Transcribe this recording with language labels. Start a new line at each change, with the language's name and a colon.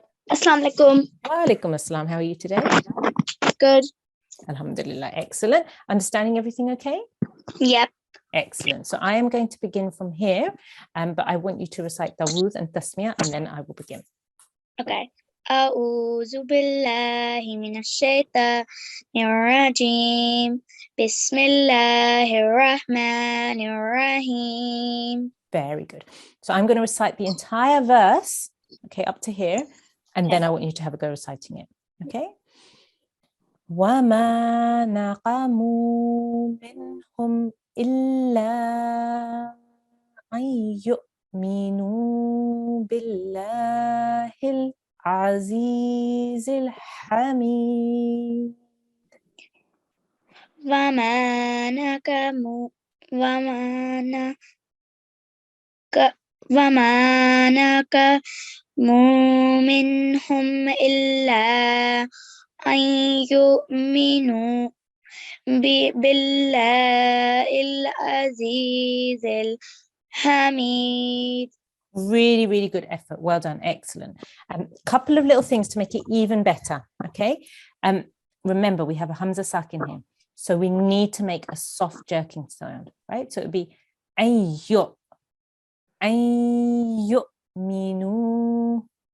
Arabic: Assalamu alaikum.
English: Wa alaikum assalam. How are you today? Good. Alhamdulillah. Excellent. Understanding everything okay? Yep. Excellent. So I am going to begin from here, but I want you to recite Dawood and Tasmiyah, and then I will begin. Okay.
Arabic: أعوذ بالله من الشيطان الرجيم بسم الله الرحمن الرحيم.
English: Very good. So I'm going to recite the entire verse, okay, up to here, and then I want you to have a go reciting it, okay?
Arabic: وَمَا نَقَمُوا مِنْهُمْ إِلَّا أَنْ يُؤْمِنُوا بِاللَّهِ الْعَزِيزِ الْحَمِيدِ وما نقموا وما نق- وما نقموا منهم إلا أن يؤمنوا بالله العزيز الحميد.
English: Really, really good effort. Well done. Excellent. Couple of little things to make it even better. Okay. Remember, we have a Hamza Sakin here. So we need to make a soft jerking sound, right? So it would be ayyo, ayyo, minu,